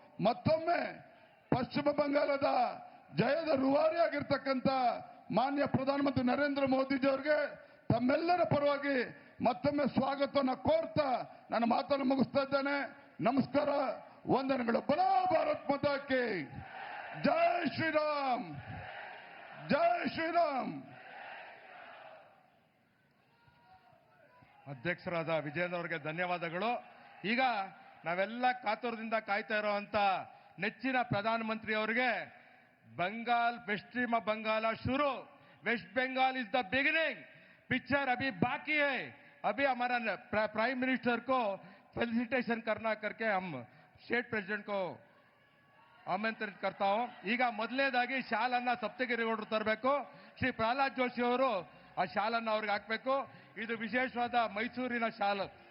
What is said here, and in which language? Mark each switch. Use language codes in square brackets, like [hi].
[kn] ಮತ್ತೊಮ್ಮೆ ಪಶ್ಚಿಮ ಬಂಗಾಳದ ಜಯದ ರೂವಾರಿಯಾಗಿರ್ತಕ್ಕಂಥ ಮಾನ್ಯ ಪ್ರಧಾನಮಂತ್ರಿ ನರೇಂದ್ರ ಮೋದಿಜಿ ಅವರಿಗೆ ತಮ್ಮೆಲ್ಲರ ಪರವಾಗಿ ಮತ್ತೊಮ್ಮೆ ಸ್ವಾಗತವನ್ನು ಕೋರ್ತಾ ನನ್ನ ಮಾತನ್ನು ಮುಗಿಸ್ತಾ ಇದ್ದೇನೆ. ನಮಸ್ಕಾರ, ವಂದನೆಗಳು. ಬಲೋ ಭಾರತ್ ಮಾತಾ ಕಿ ಜೈ ಶ್ರೀರಾಮ್, ಜೈ ಶ್ರೀರಾಮ್. ಅಧ್ಯಕ್ಷರಾದ ವಿಜೇಂದ್ರ ಅವರಿಗೆ ಧನ್ಯವಾದಗಳು. ಈಗ ನಾವೆಲ್ಲ ಕಾತುರದಿಂದ ಕಾಯ್ತಾ ಇರುವಂತ ನೆಚ್ಚಿನ ಪ್ರಧಾನಮಂತ್ರಿ ಅವರಿಗೆ [hi] बंगाल पश्चिम बंगाल शुरू, [en] West Bengal is the beginning, [hi] picture अभी बाकी है. अभी हमारा प्राइम मिनिस्टर को फेलिसिटेशन करना करके हम स्टेट प्रेसिडेंट को आमंत्रित करता हूं. [kn] ಈಗ ಮೊದಲನೇದಾಗಿ ಶಾಲನ್ನ ಸಪ್ತಗಿರಿಗೌಡರು ತರಬೇಕು. ಶ್ರೀ ಪ್ರಹ್ಲಾದ್ ಜೋಶಿ ಅವರು ಆ ಶಾಲನ್ನ ಅವ್ರಿಗೆ ಹಾಕಬೇಕು. ಇದು ವಿಶೇಷವಾದ ಮೈಸೂರಿನ ಶಾಲು.